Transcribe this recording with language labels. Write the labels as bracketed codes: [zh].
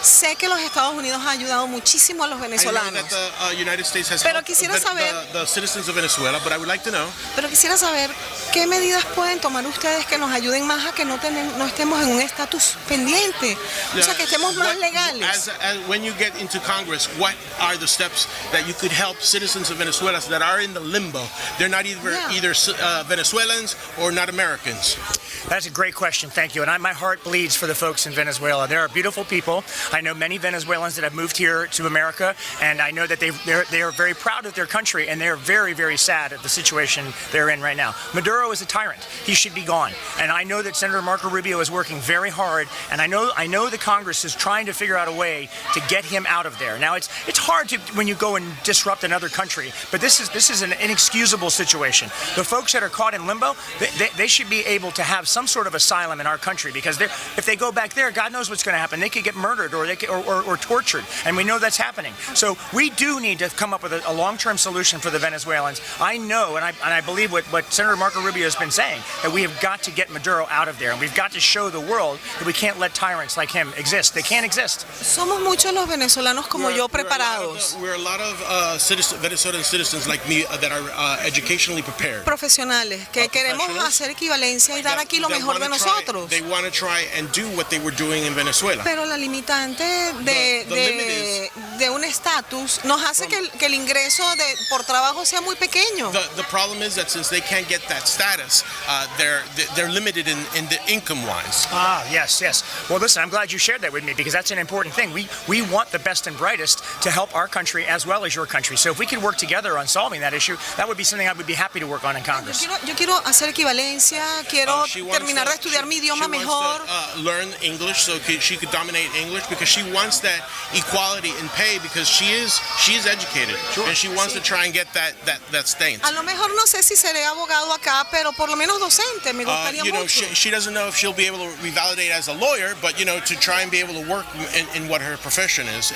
[es] Sé que los Estados Unidos han ayudado muchísimo a los venezolanos. Pero quisiera saber, qué medidas pueden tomar ustedes que nos ayuden más a que no estemos en un estatus pendiente, o sea, que estemos más legales. [en] When you get into Congress, what are the steps that you could help citizens of Venezuela that are in the limbo? They're not either Venezuelans or not Americans. That's a great question. Thank you. And my heart bleeds for the folks in Venezuela. They are beautiful people. I know many Venezuelans that have moved here to America, and I know that they are very proud of their country, and they are very, very sad at the situation they're in right now. Maduro is a tyrant. He should be gone. And I know that Senator Marco Rubio is working very hard, and I know the Congress is trying to figure out a way to get him out of there. Now, it's hard to when you go and disrupt another country, but this is an inexcusable situation. The folks that are caught in limbo, they should be able to have some sort of asylum in our country, because if they go back there, God knows what's going to happen. They could get murdered or tortured, and we know that's happening. So we do need to come up with a long-term solution for the Venezuelans. I know, and I believe what Senator Marco Rubio has been saying, that we have got to get Maduro out of there, and we've got to show the world that we can't let tyrants like him exist. They can't exist. [es] Somos muchos los venezolanos como yo preparados. [en] We're a lot of Venezuelan citizens like me that are educationally prepared. [es] Profesionales que queremos hacer equivalencia y dar aquí lo mejor de nosotros. [en] They want to try and do what they were doing in Venezuela. [es] Pero la limitante de un estatus nos hace que el ingreso por trabajo sea muy pequeño. [en] The problem is that since they can't get that status, they're limited in the income wise. Yes. Well, listen, I'm glad you shared that with me, because that's an important thing. We want the best and brightest to help our country as well as your country. So if we could work together on solving that issue, that would be something I would be happy to work on in Congress. [es] Yo quiero hacer equivalencia, quiero terminar de estudiar mi idioma mejor. [en] Learn English so she could dominate English, because she wants that equality in pay, because she is educated, and she wants to try and get that stance. [es] A lo mejor no sé si seré abogado acá, pero por lo menos docente me gustaría mucho. [en] She doesn't know if she'll be able to revalidate as a lawyer, but to try and be able to work in what her profession is.